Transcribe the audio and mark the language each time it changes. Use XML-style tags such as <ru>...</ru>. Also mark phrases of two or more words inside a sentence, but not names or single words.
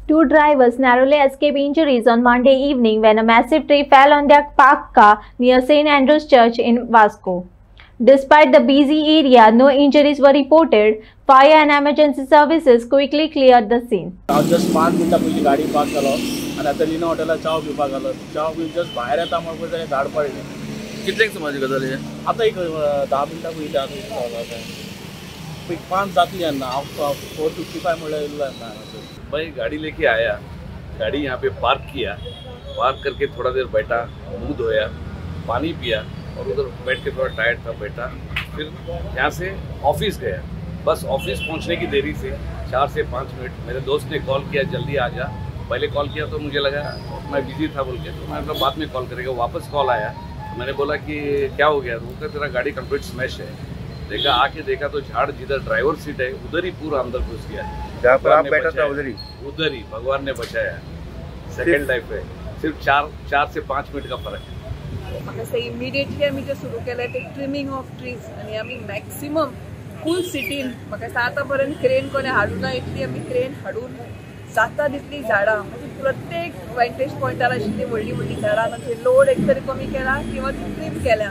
<en>Two drivers narrowly escaped injuries on Monday evening when a massive tree fell on their parked car near St. Andrew's Church in Vasco. Despite the busy area, no injuries were reported. Fire and emergency services quickly cleared the scene.</en> <kok>जस्ट 5 मिनटां पयलीं गाडी पार्क केलो आनी आतां लिना हॉटेलार चाव पिवपाक गेलो. चाव पिवन जस्ट भायर येता म्हणून पळय झाड पडलें. कितल्यांक सुमार गजाल ही? आतां एक 10 मिनटां पयलीं 5 जातली तेन्ना हांव 4:55 म्हणल्यार येयलो तेन्ना.</kok> <hi>मैं गाड़ी लेके आया, गाड़ी यहाँ पे पार्क किया, पार्क करके थोड़ा देर बैठा, मुंह धोया, पानी पिया और उधर बैठ के थोड़ा टायर्ड था बैठा. फिर यहाँ से ऑफिस गया. बस ऑफिस पहुँचने की देरी से 4 से 5 मिनट मेरे दोस्त ने कॉल किया जल्दी आ जा. पहले कॉल किया तो मुझे लगा मैं बिजी था बोल के, तो मैं बाद में कॉल करेगा. वापस कॉल आया तो मैंने बोला कि क्या हो गया. तो तेरा गाड़ी</hi> <en>complete smash</en> <hi>है. देखा आके देखा तो झाड़ जिधर ड्राइवर सीट है उधर ही पूरा अंदर घुस गया. जहाँ पर आप बैठा था उधर ही भगवान ने बचाया.</hi> <en>second life</en> <hi>है. सिर्फ 4 से 5 मिनट का फर्क है.</hi> <kok>म्हाका इमिडिएटली आमी जे सुरू केले ते</kok> <en>trimming of trees</en> <kok>आनी आमी मॅक्सिमम फूल सिटीन म्हाका आतां पर्यंत क्रेन कोणी हाडूं ना. इतली आमी क्रेन हाडून जाता तितली झाडां म्हणजे प्रत्येक वेंटेज पॉयंटार आशिल्ली व्हडली व्हडली झाडां तांचे लोड एक तरी कमी केला किंवा ट्रीम केल्या.</kok>